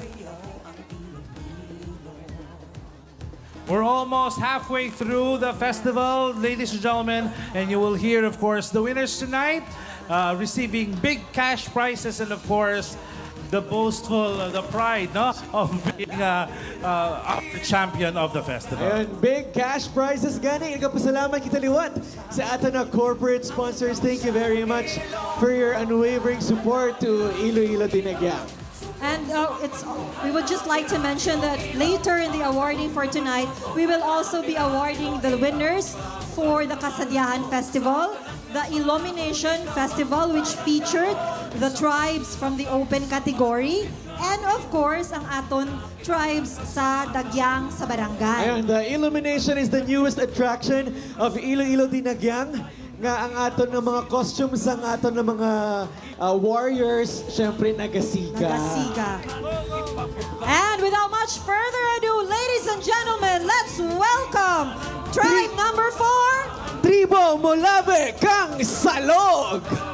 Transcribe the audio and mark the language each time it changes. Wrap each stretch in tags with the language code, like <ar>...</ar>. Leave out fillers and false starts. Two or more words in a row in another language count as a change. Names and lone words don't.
<en>We're almost halfway through the festival, ladies and gentlemen, and you will hear, of course, the winners tonight receiving big cash prizes and, of course, the boastful, the pride, no, of being our champion of the festival.</en> <hil>Ayun,</hil> <en>big cash prizes</en> <hil>gani. Nagpasalamat kita liwat sa ato na corporate sponsors.</hil> <en>Thank you very much for your unwavering support to Iloilo Dinagyang. And we would just like to mention that later in the awarding for tonight, we will also be awarding the winners for the Kasadyahan Festival, the Illumination Festival, which featured the tribes from the open category, and of course,</en> <hil>ang aton tribes sa Dagyang sa Barangay.</hil> <en>Ayun, the Illumination is the newest attraction of Iloilo Dinagyang.</en> <hil>Nga ang aton ng mga costumes, ang aton ng mga warriors, syempre nagasika. Nagasika.</hil> <en>And without much further ado, ladies and gentlemen, let's welcome tribe number 4. Tribo Molave Kang Salog!</en>